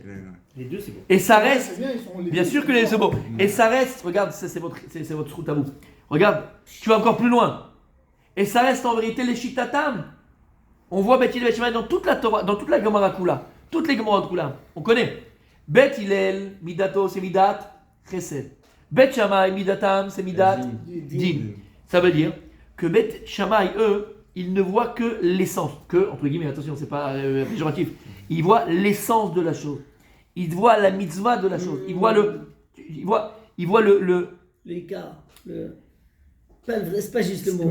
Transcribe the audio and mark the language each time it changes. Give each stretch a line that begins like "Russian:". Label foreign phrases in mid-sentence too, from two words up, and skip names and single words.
French: Les deux, c'est bon. Et ça reste. C'est bien, ils sont les Bien deux. sûr que les c'est beau. Et ça reste, regarde, ça, c'est votre route à vous. Regarde, tu vas encore plus loin. Et ça reste en vérité les shitatam. On voit Bet Hillel dans toute la Torah, dans toute la
Hebrew: גמרא כולה.
French: Toutes les
Hebrew: גמרא כולה.
French: On connaît. Bet Hillel, Midato, c'est
Hebrew: מידת, חסד.
French: Bet Shammai, Midatam, c'est
Hebrew: מידת, דין.
French: Ça veut dire que Bet Shammai, eux, il ne voit que l'essence, que, entre guillemets, attention, c'est pas péjoratif, il voit l'essence de la chose. Il voit la mitzvah de la chose. Il voit L'écart. C'est pas juste le mot.